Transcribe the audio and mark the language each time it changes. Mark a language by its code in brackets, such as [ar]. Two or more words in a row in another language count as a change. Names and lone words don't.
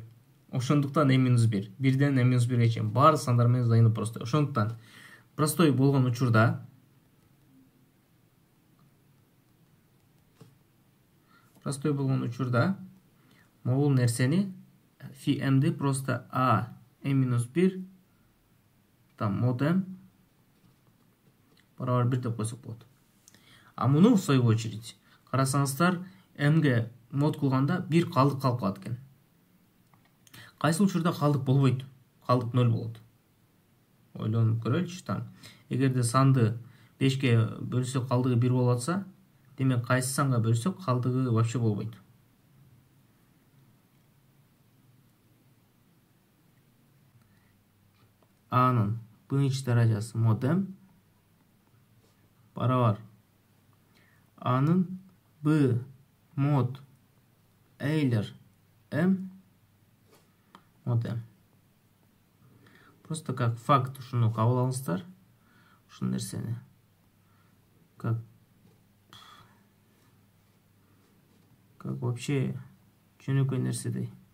[ky] Ошондуктан M-1. Бирден M-1ге чейин баардык сандар менен [ru] взаимно простой. [ky] Ошондуктан простой болгон учурда могул нерсени фи M'ди просто А M-1 там мод M барабар 1 деп койсок болот. А муну [ru] в свою очередь [ky] карасаңыздар, M'ге мод кылганда 1 калдык калып калат экен. Кайсы учурда калдык болбойт? Калдык 0 болот. Ойлонуп көрөлүчү там. Эгерде санды 5ке бөлсөк калдыгы 1 болуп атса, демек кайсы санга бөлсөк калдыгы вообще болбойт. Анын биринчи даражасы мод М барабар анын Б мод Euler M мод M. [ru] Просто как факт [ky] ушуну кабыл алыңыздар. Ушул нерсени [ru] как вообще [ky] жөнөкөй нерседей.